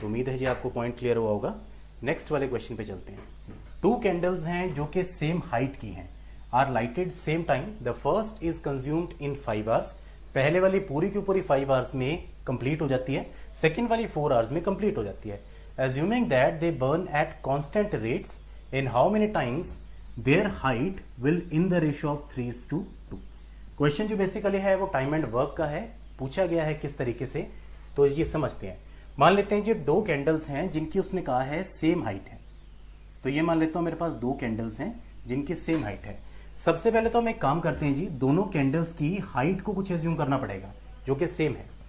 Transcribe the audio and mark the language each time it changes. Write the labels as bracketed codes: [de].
[hi] तो उम्मीद है जी आपको पॉइंट क्लियर हुआ होगा। नेक्स्ट वाले क्वेश्चन पे चलते हैं। [en] 2 candles [hi] हैं जो कि [en] Same height की हैं, are lighted same time, the first is consumed in 5 hours. [hi] पहले वाली पूरी की पूरी 5 आवर्स में कंप्लीट हो जाती है, सेकेंड वाली 4 आवर्स में कंप्लीट हो जाती है। [en] Assuming that they burn at constant rates, in how many times their height will in the ratio of 3:2? [hi] Question जो बेसिकली है वो टाइम एंड वर्क का है, पूछा गया है किस तरीके से, तो ये समझते हैं। मान लेते हैं जी 2 कैंडल्स हैं जिनकी उसने कहा है सेम हाइट है। तो ये मान लेता हूं मेरे पास 2 कैंडल्स हैं जिनकी सेम हाइट है। सबसे पहले तो हम एक काम करते हैं जी, दोनों कैंडल्स की हाइट को कुछ एज्यूम करना पड़ेगा जो कि सेम है।